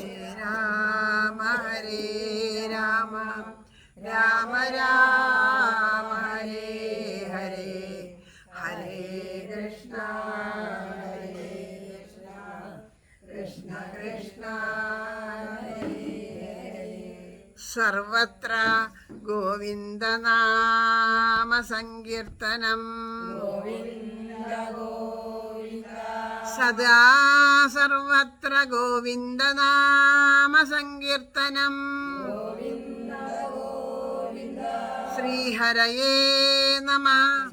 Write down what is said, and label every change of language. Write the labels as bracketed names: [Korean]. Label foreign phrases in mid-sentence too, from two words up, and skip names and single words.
[Sanskrit] രാമ ഹരേ രാമ രാമ രാമ ഹരേ ഹരേ ഹരേ കൃഷ്ണ ഹരേ കൃഷ്ണ കൃഷ്ണ കൃഷ്ണ ഹരേ ഹരേ സർവത്ര ഗോവിന്ദനാമ സങ്കീർത്തനം സദാ സർവത്ര ഗോവിന്ദനാമ സങ്കീർത്തനം ശ്രീഹരയേ നമഃ.